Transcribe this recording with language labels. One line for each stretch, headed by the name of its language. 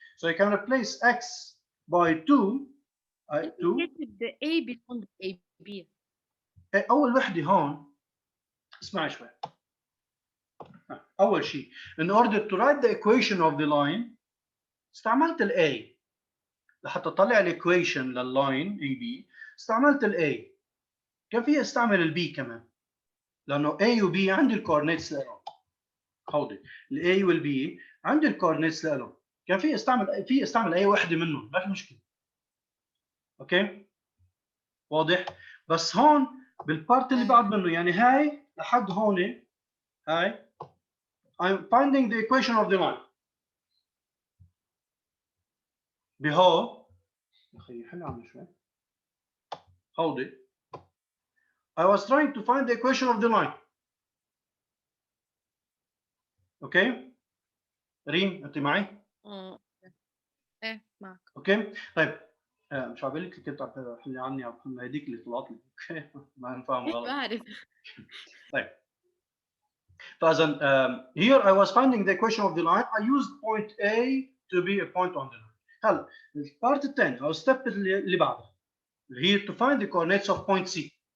English: So you can replace x by 2. the A beyond AB.
Arabic: أول وحدة هون اسمعي شوي. أول شيء,
English: in order to write the equation of the line,
Arabic: استعملت ال
English: A.
Arabic: لحتى أطلع الإيكويشن لللاين AB استعملت ال A. كان في استعمل ال B كمان. لأنه A و B عندي الكوردينيتس لهم. هودي ال A وال B عندي الكوردينيتس لهم. كان في استعمل أي وحدة منهم، ما في مشكلة. أوكي؟ واضح؟ بس هون بالبارت اللي بعد منه يعني هاي لحد هون هاي
English: I'm finding the equation of the line.
Arabic: بهو أخي حل عم شوي. هودي
English: I was trying to find the equation of the line.
Arabic: اوكي؟ ريم انت معي؟ ايه معك. اوكي؟ طيب مش عم لك كنت عم تحكي عني عم هذيك اللي طلعت لي. اوكي؟ ما نفهم غلط. بعرف. طيب. فاذا
English: here I was finding the equation of the line. I used point A to be a point on the line.
Arabic: هلا البارت الثاني او الستيب اللي بعدها اللي هي
English: to find the coordinates of point C.